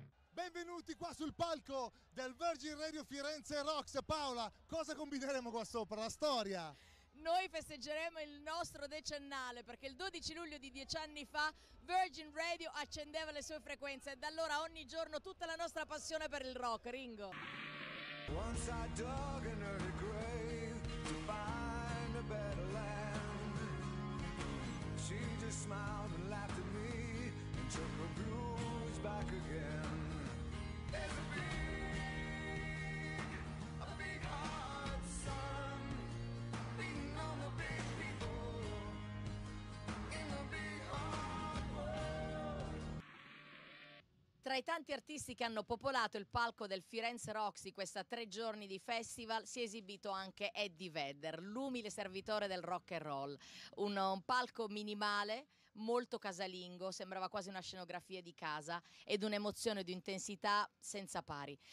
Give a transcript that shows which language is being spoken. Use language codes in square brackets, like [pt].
[it] Benvenuti qua sul palco del Virgin Radio Firenze Rocks. Paola, cosa combineremo qua sopra? La storia? Noi festeggeremo il nostro decennale perché il 12 luglio di 10 anni fa Virgin Radio accendeva le sue frequenze e da allora ogni giorno tutta la nostra passione per il rock. Ringo. [en] Once I dug an early grave to find a better land. She just smiled and laughed at me and took her blues back again. There's a big hard sun beating on the big people in the big hard world. [it] Tra i tanti artisti che hanno popolato il palco del Firenze Rocks di questa 3 giorni di festival si è esibito anche Eddie Vedder, l'umile servitore del rock and roll. Un palco minimale, molto casalingo, sembrava quasi una scenografia di casa ed un'emozione di intensità senza pari.